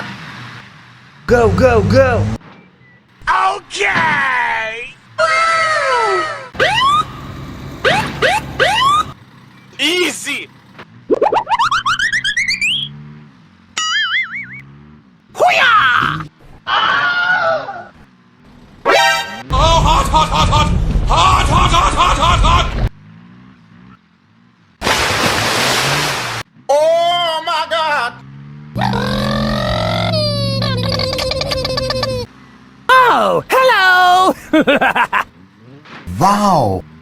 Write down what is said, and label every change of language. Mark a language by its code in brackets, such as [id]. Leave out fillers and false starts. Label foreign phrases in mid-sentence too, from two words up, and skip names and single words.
[en] Go, go, go! Okay! Easy! Hoo-yah! Oh, hot, hot, hot, hot! Hot, hot, hot, hot, hot, hot! Oh my God! Oh, hello! Wow!